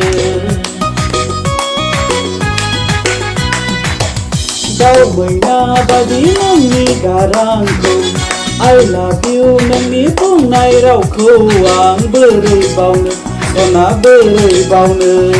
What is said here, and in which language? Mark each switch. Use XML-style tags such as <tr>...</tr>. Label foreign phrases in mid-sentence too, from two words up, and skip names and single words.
<brx>दाउ मैना बायदि नोंनि गारांखौ</brx> <en>I love you</en> <brx>नोंनि बुंनाय रावखौ आं बोरै बावनो सना बोरै बावनो</brx>